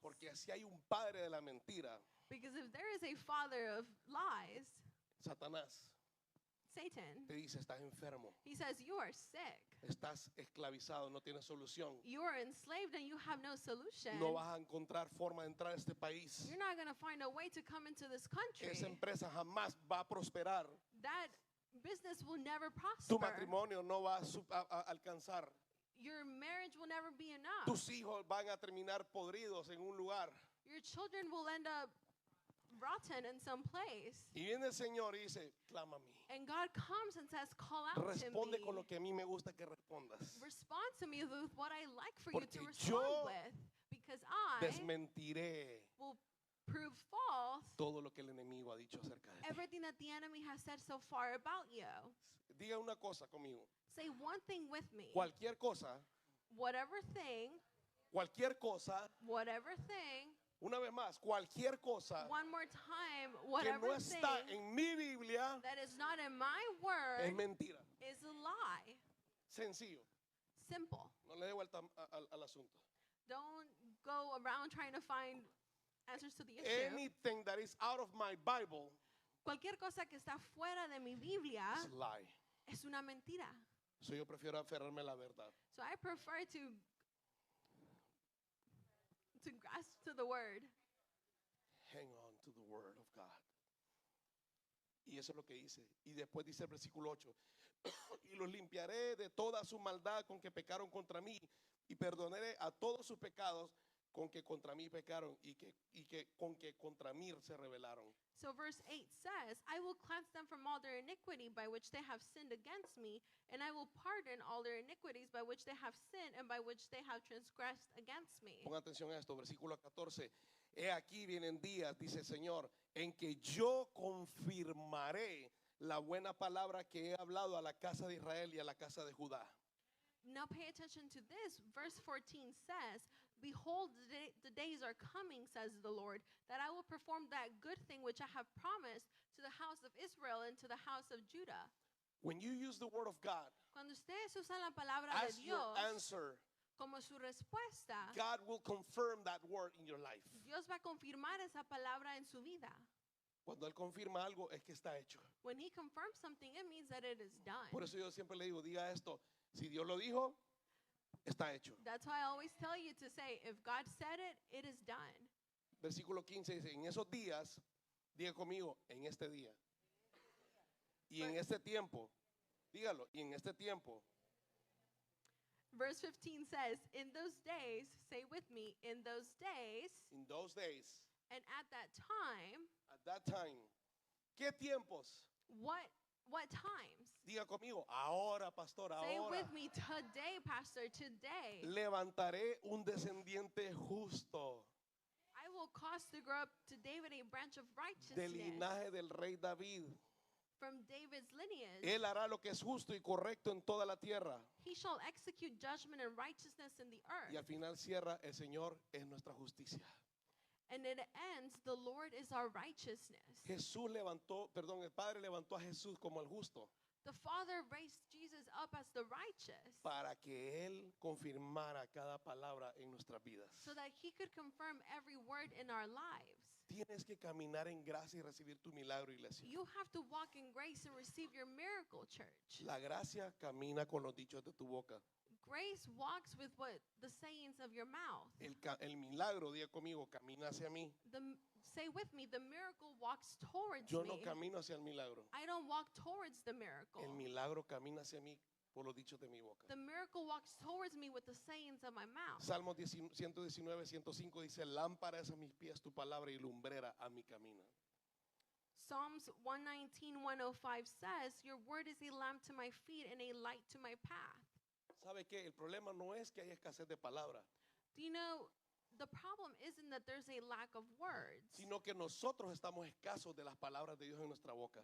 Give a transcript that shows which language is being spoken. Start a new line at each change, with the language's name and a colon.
Spanish: Porque si hay un padre de la mentira,
English: Because if there is a father of lies,
Spanish: Satanás,
English: Satan,
Spanish: te dice, estás enfermo,
English: he says, you are sick.
Spanish: estás esclavizado, no tienes solución.
English: You are enslaved and you have no solution.
Spanish: No vas a encontrar forma de entrar a este país.
English: You're not going to find a way to come into this country.
Spanish: Esa empresa jamás va a prosperar.
English: That business will never
Spanish: Tu
English: prosper.
Spanish: matrimonio no va a alcanzar.
English: Your marriage will never be enough.
Spanish: Tus hijos van a terminar podridos en un lugar.
English: Your children will end up rotten in some place.
Spanish: Y viene el Señor y dice, clámame.
English: And God comes and says, call out
Spanish: Responde
English: to
Spanish: con lo
English: me.
Spanish: que a mí me gusta que respondas.
English: Respond to me with what I like for you to
Spanish: Porque
English: respond
Spanish: yo
English: with. Because I
Spanish: Desmentiré
English: will prove false
Spanish: todo lo que el enemigo ha dicho acerca de ti.
English: everything that the enemy has said so far about you.
Spanish: Diga una cosa conmigo.
English: Say one thing with me.
Spanish: Cualquier cosa,
English: Whatever thing, whatever thing,
Spanish: una vez más, cualquier cosa
English: one more time,
Spanish: que
English: whatever
Spanish: no
English: thing
Spanish: está en mi Biblia
English: that is not in my
Spanish: es
English: word
Spanish: mentira.
English: is a lie.
Spanish: Sencillo.
English: Simple.
Spanish: No le dé vuelta al asunto.
English: Don't go around trying to find answers to the issue. Anything that is out of my Bible
Spanish: Cualquier cosa que está fuera de mi Biblia
English: is a lie.
Spanish: es una mentira. So yo prefiero aferrarme a la verdad.
English: So I prefer to to grasp to the word. Hang on to the word of God.
Spanish: Y eso es lo que hice. Y después dice el versículo 8. Y los limpiaré de toda su maldad con que pecaron contra mí. Y perdonaré a todos sus pecados con que contra mí pecaron con que contra mí se rebelaron.
English: So verse 8 says, I will cleanse them from all their iniquity by which they have sinned against me, and I will pardon all their iniquities by which they have sinned and by which they have transgressed against me.
Spanish: Pongan atención a esto, versículo 14. He aquí vienen días, dice el Señor, en que yo confirmaré la buena palabra que he hablado a la casa de Israel y a la casa de Judá.
English: Now pay attention to this. Verse 14 says, Behold, the days are coming, says the Lord, that I will perform that good thing which I have promised to the house of Israel and to the house of Judah. When you use the word of God
Spanish: Cuando ustedes usan la palabra de
English: as your
Spanish: Dios
English: answer,
Spanish: como su respuesta,
English: God will confirm that word in your life.
Spanish: Dios va a confirmar esa palabra en su vida. Cuando Él confirma algo es que está hecho.
English: When he confirms something, it means that it is done.
Spanish: Por eso yo siempre le digo, diga esto, si Dios lo dijo, está hecho.
English: That's why I always tell you to say, if God said it, it is done.
Spanish: Versículo 15 dice, en esos días, diga conmigo, en este día. Y en este tiempo, dígalo, y en este tiempo,
English: Verse 15 says, in those days, say with me, in those days, in those days, and at that time, at that time,
Spanish: ¿qué tiempos?
English: what times?
Spanish: Diga conmigo, ahora, pastor,
English: Say
Spanish: ahora.
English: with me, today, pastor, today,
Spanish: Levantaré un descendiente justo
English: I will cause to grow up to David a branch of
Spanish: del
English: righteousness
Spanish: linaje del rey David.
English: from David's lineage.
Spanish: Él hará lo que es justo y correcto en toda la tierra.
English: He shall execute judgment and righteousness in the
Spanish: Y al
English: earth.
Spanish: final cierra, el Señor es nuestra justicia.
English: And it ends, the Lord is our righteousness.
Spanish: Jesús levantó, perdón, el Padre levantó a Jesús como el justo
English: The Father raised Jesus up as the righteous
Spanish: para que Él confirmara cada palabra en nuestras vidas.
English: so that he could confirm every word in our lives.
Spanish: Tienes que caminar en gracia y recibir tu milagro, iglesia.
English: You have to walk in grace and receive your miracle, church.
Spanish: La gracia camina con los dichos de tu boca.
English: Grace walks with what the sayings of your mouth.
Spanish: El milagro, diga conmigo, camina hacia mí.
English: Say with me, the miracle walks towards
Spanish: Yo no
English: me.
Spanish: camino hacia el milagro.
English: I don't walk towards the miracle.
Spanish: El milagro camina hacia mí por los dichos de mi boca.
English: The miracle walks towards me with the sayings of my mouth.
Spanish: Salmos 119, 105 dice, lámpara es a mis pies tu palabra y lumbrera a mi camino.
English: Psalms 119, 105 says, Your word is a lamp to my feet and a light to my path.
Spanish: ¿Sabe qué? El problema no es que hay escasez de palabra,
English: Do you know, the problem isn't that there's a lack of words,
Spanish: sino que nosotros estamos escasos de las palabras de Dios en nuestra boca.